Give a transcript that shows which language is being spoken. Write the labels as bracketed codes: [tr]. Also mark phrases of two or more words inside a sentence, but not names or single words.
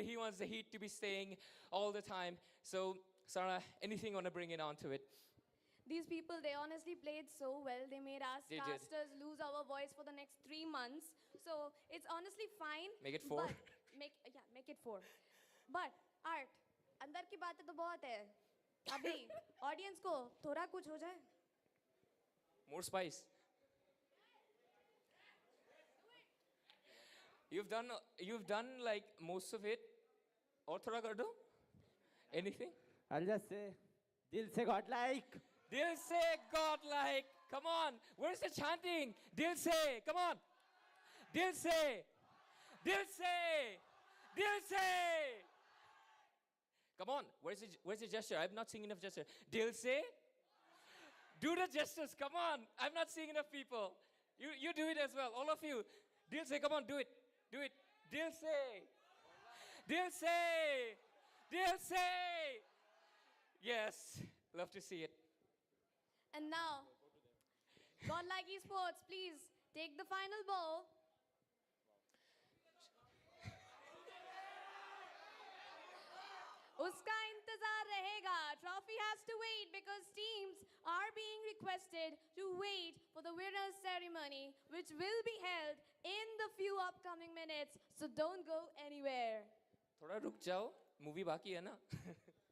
[en] He wants the heat to be staying all the time. So, Sarah, anything you want to bring it onto it? These people, they honestly played so well. They made us They did. casters lose our voice for the next 3 months. So it's honestly fine. Make it 4. Make it 4. But Art, [hi] अंदर की बातें तो बहुत है. अभी audience को थोड़ा कुछ हो जाए. [en] More spice. You've done like most of it. [hi] और थोड़ा कर दो. [en] Anything? I'll just say, [hi] Dil se godlike. Dil se [en] godlike. Come on. Where's the chanting? [hi] Dil se. [en] Come on. [hi] Dil se. Dil se. Dil se. [en] Come on. Where's the gesture? I've not seen enough gesture. [hi] Dil se. [en] Do the gestures. Come on. I'm not seeing enough people. You do it as well. All of you. [hi] Dil se. [en] Come on. Do it. Do it. [hi] Dil se. Dil se. Dil se. [en] Yes. Love to see it. And now, GodLike Esports, please take the final bow. [hi] उसका इंतज़ार रहेगा. [en] Trophy has to wait because teams are being requested to wait for the winner's ceremony, which will be held in the few upcoming minutes. So don't go anywhere. [hi] थोड़ा रुक जाओ. Movie बाकी है ना.